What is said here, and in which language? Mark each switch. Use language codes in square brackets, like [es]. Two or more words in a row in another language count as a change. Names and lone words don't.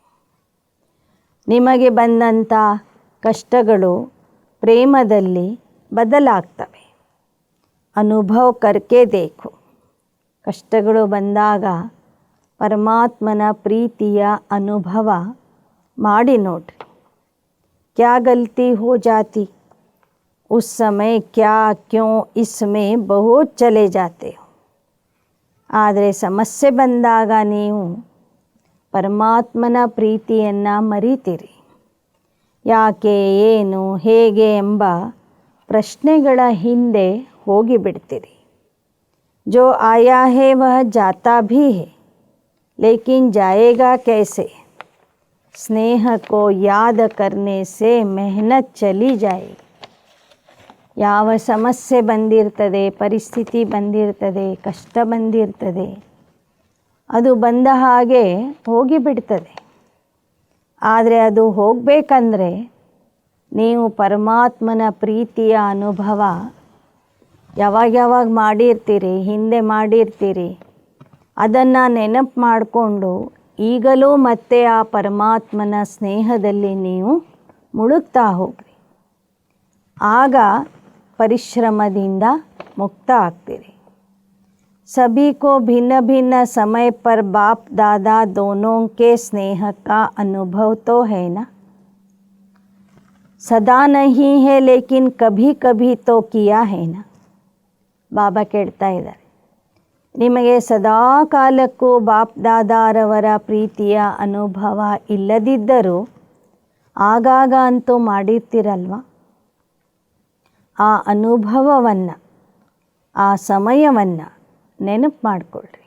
[kn] ನಿಮಗೆ ಬಂದಂಥ ಕಷ್ಟಗಳು ಪ್ರೇಮದಲ್ಲಿ ಬದಲಾಗ್ತವೆ. [hi] अनुभव करके देखो. [kn] ಕಷ್ಟಗಳು ಬಂದಾಗ ಪರಮಾತ್ಮನ ಪ್ರೀತಿಯ ಅನುಭವ ಮಾಡಿ ನೋಡ್ರಿ. [hi] क्या गलती हो जाती, उस समय क्या क्यों इसमें बहुत चले जाते हो. [kn] ಆದರೆ ಸಮಸ್ಯೆ ಬಂದಾಗ ನೀವು ಪರಮಾತ್ಮನ ಪ್ರೀತಿಯನ್ನು ಮರೀತೀರಿ. ಯಾಕೆ, ಏನು, ಹೇಗೆ ಎಂಬ ಪ್ರಶ್ನೆಗಳ ಹಿಂದೆ ಹೋಗಿಬಿಡ್ತೀರಿ. [hi] जो आया है वह जाता भी है, लेकिन जाएगा कैसे. स्नेह को याद करने से मेहनत चली जाएगी. [kn] ಯಾವ ಸಮಸ್ಯೆ ಬಂದಿರ್ತದೆ, ಪರಿಸ್ಥಿತಿ ಬಂದಿರ್ತದೆ, ಕಷ್ಟ ಬಂದಿರ್ತದೆ, ಅದು ಬಂದ ಹಾಗೆ ಹೋಗಿಬಿಡ್ತದೆ. ಆದರೆ ಅದು ಹೋಗಬೇಕಂದ್ರೆ ನೀವು ಪರಮಾತ್ಮನ ಪ್ರೀತಿಯ ಅನುಭವ ಯಾವಾಗ ಮಾಡಿರ್ತೀರಿ, ಹಿಂದೆ ಮಾಡಿರ್ತೀರಿ, ಅದನ್ನು ನೆನಪು ಮಾಡಿಕೊಂಡು ಈಗಲೂ ಮತ್ತೆ ಆ ಪರಮಾತ್ಮನ ಸ್ನೇಹದಲ್ಲಿ ನೀವು ಮುಳುಗ್ತಾ ಹೋಗ್ರಿ. ಆಗ ಪರಿಶ್ರಮದಿಂದ ಮುಕ್ತ ಆಗ್ತೀರಿ. [hi] सभी को भिन्न भिन्न समय पर बाप दादा दोनों के स्नेह का अनुभव तो है ना. सदा नहीं है लेकिन कभी कभी तो किया है ना. [kn] ಬಾಬಾ ಕೇಳ್ತಾ ಇದ್ದಾರೆ, ನಿಮಗೆ ಸದಾ ಕಾಲಕ್ಕೂ ಬಾಪ್ ದಾದಾರವರ ಪ್ರೀತಿಯ ಅನುಭವ ಇಲ್ಲದಿದ್ದರೂ ಆಗಾಗ ಅಂತೂ ಮಾಡಿರ್ತೀರಲ್ವ. ಆ ಅನುಭವವನ್ನು, ಆ ಸಮಯವನ್ನು ನೆನಪು ಮಾಡಿಕೊಳ್ಳ್ರಿ.